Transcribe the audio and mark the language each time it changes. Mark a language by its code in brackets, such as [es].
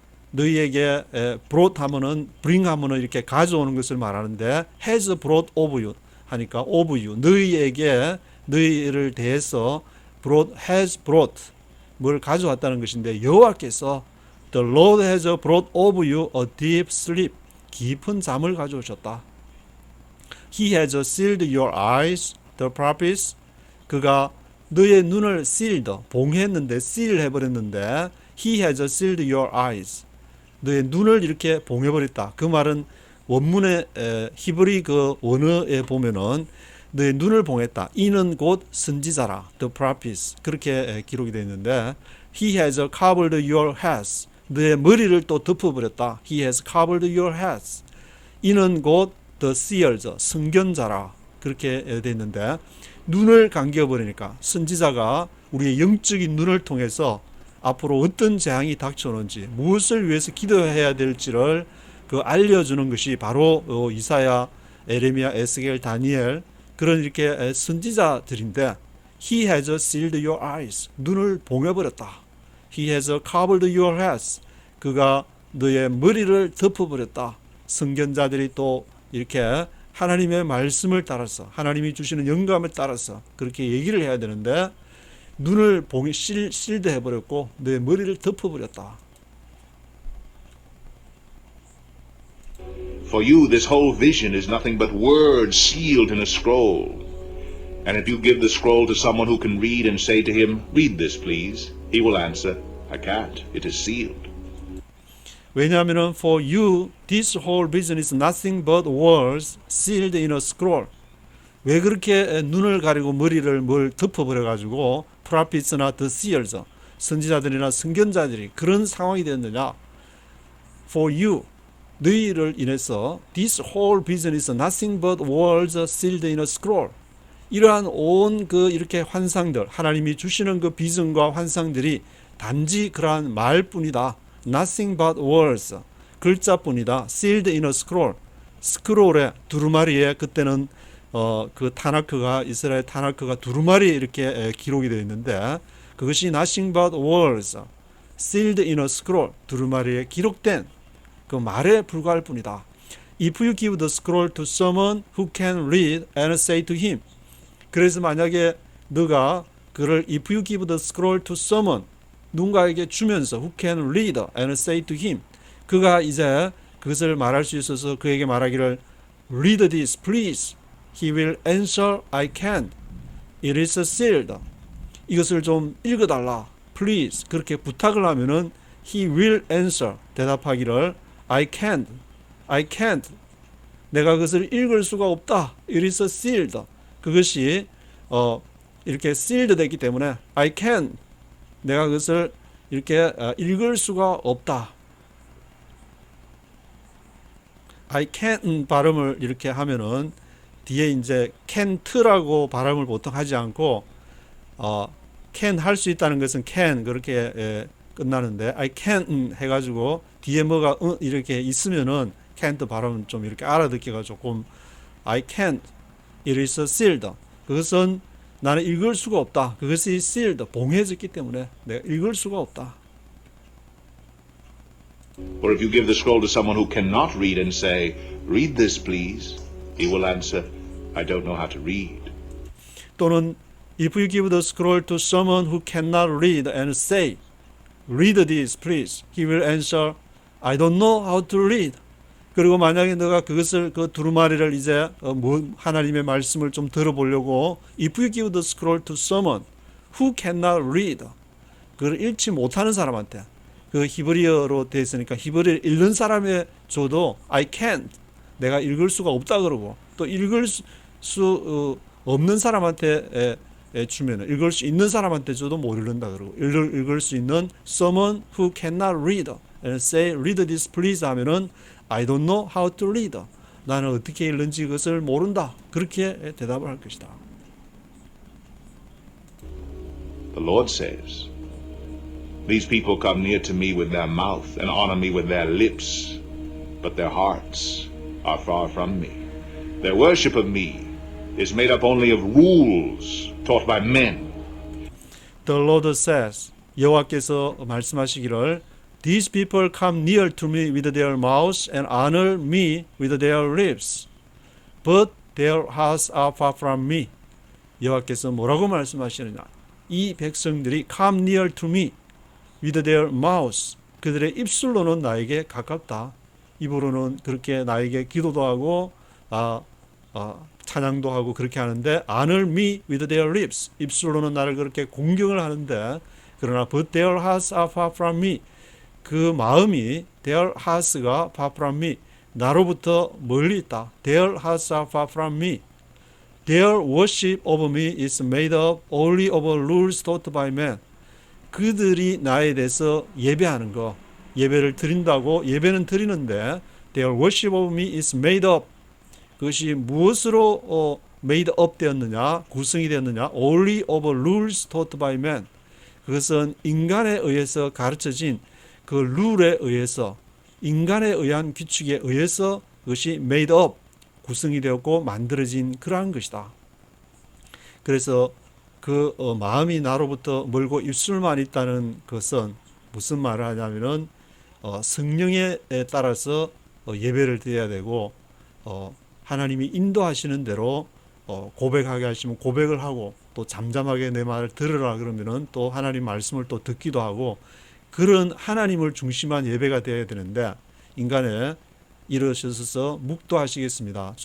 [ko] 너희에게 brought 하면은 bring 하면은 이렇게 가져오는 것을 말하는데 [en] has brought over you [ko] 하니까 over you. 너희에게 너희를 대해서 [en] brought has brought [ko] 뭘 가져왔다는 것인데 여호와께서 [en] The Lord has brought over you a deep sleep. [ko] 깊은 잠을 가져오셨다. [en] He has sealed your eyes, the prophets. [ko] 그가 너의 눈을 [en] sealed, 봉했는데 seal 해버렸는데 He has sealed your eyes. [ko] 너의 눈을 이렇게 봉해버렸다. 그 말은 원문의 히브리 그 원어에 보면은 너의 눈을 봉했다. 이는 곧 선지자라. [en] The prophets. [ko] 그렇게 기록이 되어 있는데 [en] He has covered your heads. [ko] 너의 머리를 또 덮어버렸다. [en] He has covered your heads. [ko] 이는 곧 the seers, 선견자라. 그렇게 되어 있는데 눈을 감겨버리니까 선지자가 우리의 영적인 눈을 통해서 앞으로 어떤 재앙이 닥쳐오는지 무엇을 위해서 기도해야 될지를 그 알려주는 것이 바로 이사야, 에레미야, 에스겔, 다니엘 그런 이렇게 선지자들인데 [en] He has sealed your eyes. [ko] 눈을 봉해버렸다. [en] He has covered your heads. [ko] 그가 너의 머리를 덮어버렸다. 선견자들이 또 이렇게 하나님의 말씀을 따라서 하나님이 주시는 영감을 따라서 그렇게 얘기를 해야 되는데 눈을 실드 해버렸고 너의 머리를 덮어버렸다. [en] For you, this whole vision is nothing but words sealed in a scroll. And if you give the scroll to someone who can read and say to him, read this please, he will answer, I can't, it is sealed. [ko] 왜냐하면 [en] for you, this whole vision is nothing but words sealed in a scroll. [ko] 왜 그렇게 눈을 가리고 머리를 뭘 덮어버려가지고 prophets나 the seers, 선지자들이나 선견자들이 그런 상황이 되었느냐. [en] For you, [ko] 너희를 인해서 [en] this whole vision is nothing but words sealed in a scroll. [ko] 이러한 온 그 이렇게 환상들, 하나님이 주시는 그 비전과 환상들이 단지 그러한 말뿐이다. [en] Nothing but words. [ko] 글자뿐이다. [en] Sealed in a scroll. [ko] 스크롤에 두루마리에 그때는 그 타나크가 이스라엘 타나크가 두루마리에 이렇게 기록이 되어 있는데 그것이 [en] nothing but words. Sealed in a scroll. [ko] 두루마리에 기록된 그 말에 불과할 뿐이다. [en] If you give the scroll to someone who can read and say to him. [ko] 그래서 만약에 너가 그를 [en] if you give the scroll to someone [ko] 누군가에게 주면서 [en] who can read and say to him [ko] 그가 이제 그것을 말할 수 있어서 그에게 말하기를 [en] read this please he will answer I can't it is sealed [ko] 이것을 좀 읽어달라 [en] please [ko] 그렇게 부탁을 하면은 [en] he will answer [ko] 대답하기를 [en] I can't [ko] 내가 그것을 읽을 수가 없다 [en] it is sealed [ko] 그것이 이렇게 sealed 됐기 때문에 [en] I can't [ko] 내가 그것을 이렇게 읽을 수가 없다. I can't 발음을 이렇게 하면은 뒤에 이제 can't라고 발음을 보통 하지 않고 can 할 수 있다는 것은 can 그렇게 끝나는데 I can't 해가지고 뒤에 뭐가 이렇게 있으면은 can't 발음은 좀 이렇게 알아듣기가 조금 [en] I can't it is sealed [ko] 그것은 나는 읽을 수가 없다. 그것이 sealed, 봉해졌기 때문에 내가 읽을 수가 없다. [en] Or if you give the scroll to someone who cannot read and say, read this please, he will answer, I don't know how to read. [ko] 또는 [en] if you give the scroll to someone who cannot read and say, read this please, he will answer, I don't know how to read. [ko] 그리고 만약에 너가 그것을 그 두루마리를 이제 하나님의 말씀을 좀 들어보려고 [en] if you give the scroll to someone who cannot read [ko] 그걸 읽지 못하는 사람한테 그 히브리어로 되어 있으니까 히브리어를 읽는 사람에 줘도 I can't 내가 읽을 수가 없다 그러고 또 읽을 수 없는 사람한테 주면은 읽을 수 있는 사람한테 줘도 못 읽는다 그러고 읽을 수 있는 [en] someone who cannot read and say read this please [ko] 하면은 [en] I don't know how to read [ko] 나는 어떻게 읽는지 그것을 모른다 그렇게 대답을 할 것이다. [en] The Lord says, these people come near to me with their mouth and honor me with their lips, but their hearts are far from me. Their worship of me is made up only of rules taught by men. The Lord says, [ko] 여호와께서 말씀하시기를 [en] These people come near to me with their mouths and honor me with their lips, but their hearts are far from me. [ko] 여호와께서 뭐라고 말씀하시느냐? 이 백성들이 [en] come near to me with their mouths, [ko] 그들의 입술로는 나에게 가깝다. 입으로는 그렇게 나에게 기도도 하고 찬양도 하고 그렇게 하는데 [en] honor me with their lips, [ko] 입술로는 나를 그렇게 공경을 하는데 그러나 [en] but their hearts are far from me, [ko] 그 마음이 their hearts가 far from me, 나로부터 멀리 있다. [en] Their hearts are far from me. Their worship of me is made up only of rules taught by men. [ko] 그들이 나에 대해서 예배하는 거, 예배를 드린다고 예배는 드리는데 [en] their worship of me is made up. [ko] 그것이 무엇으로 made up 되었느냐, 구성이 되었느냐? [en] Only of rules taught by men. [ko] 그것은 인간에 의해서 가르쳐진 그 룰에 의해서 인간에 의한 규칙에 의해서 그것이 made up, 구성이 되었고 만들어진 그러한 것이다. 그래서 그 마음이 나로부터 멀고 입술만 있다는 것은 무슨 말을 하냐면은 성령에 따라서 예배를 드려야 되고 하나님이 인도하시는 대로 고백하게 하시면 고백을 하고 또 잠잠하게 내 말을 들으라 그러면은 또 하나님 말씀을 또 듣기도 하고 그런 하나님을 중심한 예배가 되어야 되는데 인간에 이르셔서 묵도하시겠습니다.